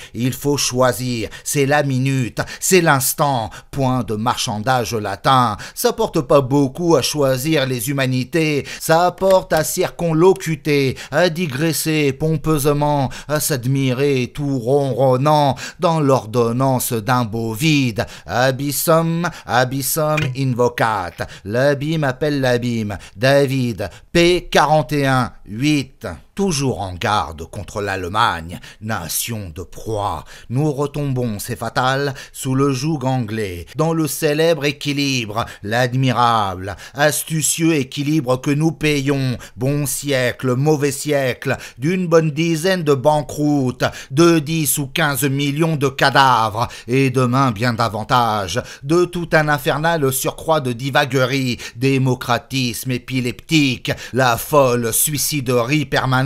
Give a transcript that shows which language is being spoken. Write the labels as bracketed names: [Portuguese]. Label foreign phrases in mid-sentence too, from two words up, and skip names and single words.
[French] Il faut choisir. C'est la minute. C'est l'instant. Point de marchandage latin. Ça porte pas beaucoup à choisir les humanités, ça apporte à circonlocuter, à digresser pompeusement, à s'admirer tout ronronnant dans l'ordonnance d'un beau vide. [Latin] Abyssum, abyssum invocat. [French] L'abîme appelle l'abîme. David, P 41, 8. Toujours en garde contre l'Allemagne, nation de proie, nous retombons, c'est fatal, sous le joug anglais, dans le célèbre équilibre, l'admirable, astucieux équilibre que nous payons, bon siècle, mauvais siècle, d'une bonne dizaine de banqueroutes, de 10 ou 15 millions de cadavres, et demain bien davantage, de tout un infernal surcroît de divaguerie, démocratisme épileptique, la folle suiciderie permanente.